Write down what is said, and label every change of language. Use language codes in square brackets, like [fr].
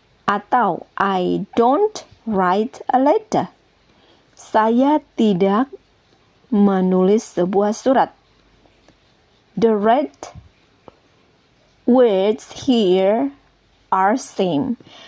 [en] Atau I don't write a letter. [id] Saya tidak menulis sebuah surat. [en] The red words here are same.